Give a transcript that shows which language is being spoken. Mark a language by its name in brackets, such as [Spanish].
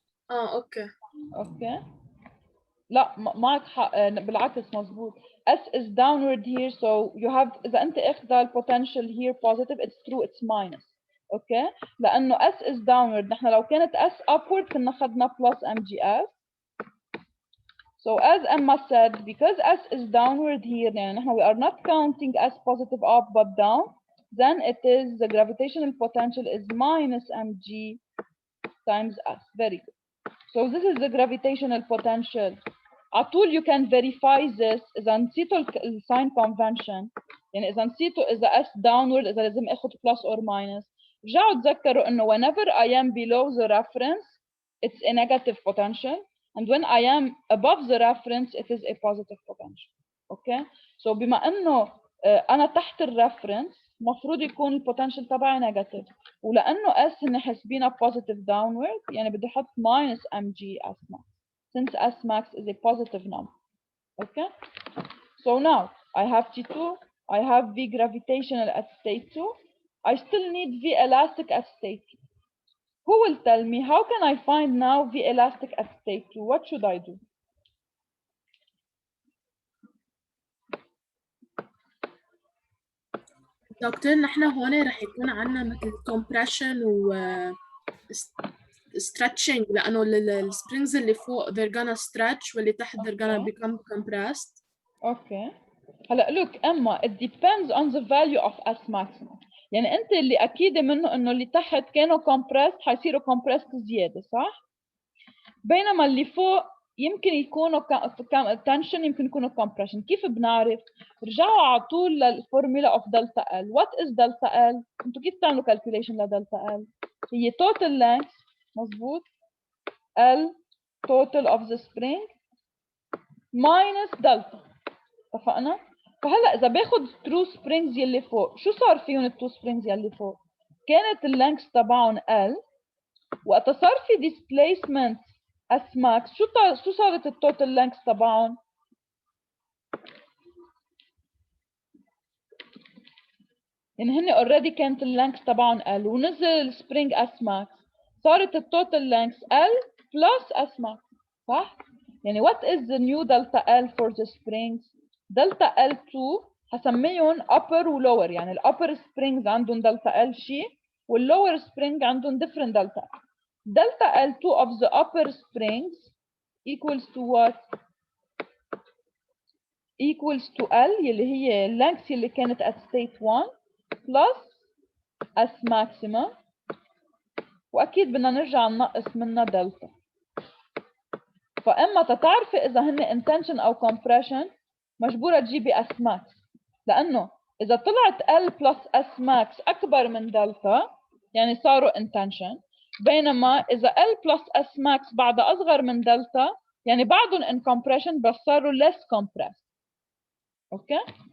[English] Okay. [Arabic] Okay. لا معك حق بالعكس مظبوط. [English] S is downward here, so you have [Arabic] إذا أنت أخذ [English] potential here positive, it's true, it's minus. Okay. لأنه S is downward. [Arabic] نحن لو كانت S upward كنا أخذنا plus mgs. [English] So as Emma said, because S is downward here, we are not counting S positive up but down, then it is the gravitational potential is minus mg times S. Very good. So this is the gravitational potential. [Arabic] على طول [English] you can verify this [Arabic] إذا نسيتوا الساين convention، يعني إذا نسيتوا إذا S downward إذا لازم آخذ plus or minus. رجعوا تذكروا إنه [English] whenever I am below the reference it's a negative potential. And when I am above the reference, it is a positive potential. Okay? [Arabic] So بما إنه أنا تحت الريفرنس مفروض يكون البوتنشال تبعي نيجاتيف، ولأنه S هن حاسبينها positive downward يعني بدي أحط minus mg S max [English] since S max is a positive number. Okay? So now I have T2, I have V gravitational at state 2, I still need V elastic at state 2. Who will tell me how can I find now V elastic at state 2? What should I do? [Arabic] دكتور نحن هون رح يكون عنا مثل compression و stretching لأنه السبرينجز اللي فوق [English] they're gonna stretch [Arabic] واللي تحت [English] they're gonna become compressed. Okay. هلا look Emma, it depends on the value of S maximum. [Arabic] يعني أنت اللي أكيد منه إنه اللي تحت كانوا compressed حيصيروا compressed زيادة صح؟ بينما اللي فوق يمكن يكونوا tension يمكن يكونوا compression. كيف بنعرف؟ رجعوا على طول للفورمولا of delta L. [English] What is delta L؟ [Arabic] أنتوا كيف بتعملوا [English] calculation لدلتا L؟ هي total length مظبوط L total of the spring minus delta. [Arabic] اتفقنا؟ فهلا إذا باخذ true springs يلي فوق، شو صار فيهم التو springs يلي فوق؟ كانت اللينكس تبعهم L، وقت صار في displacement S max شو صارت التوتال لينكس تبعهم؟ يعني هن اوريدي كانت اللينكس تبعهم L ونزل السبرينج S max، صارت التوتال لينكس L plus S max صح؟ يعني [English] what is the new delta L for the springs؟ [Arabic] delta L2 هسميهم upper و lower، يعني ال upper springs عندهم delta L شيء وال lower spring عندهم different delta L. [English] delta L2 of the upper springs equals to what? equals to L يلي هي length يلي كانت at state 1 plus S maximum، [Arabic] وأكيد بدنا نرجع ننقص منها دلتا. فإما تتعرفي إذا هن intention أو compression مجبورة تجيبي S max، لأنه إذا طلعت L plus S max أكبر من دلتا يعني صاروا intention، بينما إذا L plus S max بعدها أصغر من دلتا يعني بعدهم in compression بس صاروا less compressed. Okay?